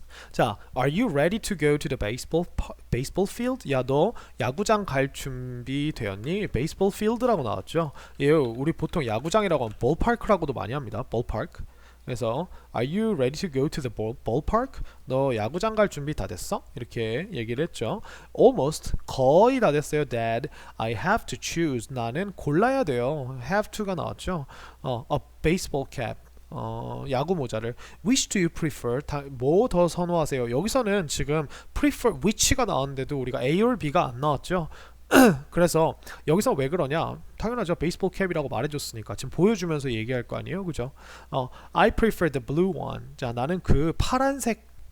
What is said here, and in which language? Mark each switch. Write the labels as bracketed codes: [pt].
[en] 자, are you ready to go to the baseball field? [ko] 야, 너 야구장 갈 준비 되었니? baseball field라고 나왔죠. 우리 보통 야구장이라고 하면 ballpark라고도 많이 합니다. ballpark. [en] 그래서 are you ready to go to the ballpark? [ko] 너 야구장 갈 준비 다 됐어? 이렇게 얘기를 했죠. almost 거의 다 됐어요. [en] Dad, I have to choose. [ko] 나는 골라야 돼요. have to가 나왔죠. [en] a baseball cap. [ko] 야구 모자를 [en] which do you prefer? [ko] 뭐 더 선호하세요? 여기서는 지금 prefer which가 나왔는데도 우리가 A or B가 안 나왔죠. 그래서 여기서 왜 그러냐? 당연하죠. 베이스볼 캡이라고 말해줬으니까 지금 보여주면서 얘기할 거 아니에요, 그죠? [en] I prefer the blue one. [ko] 자, 나는 그 파란색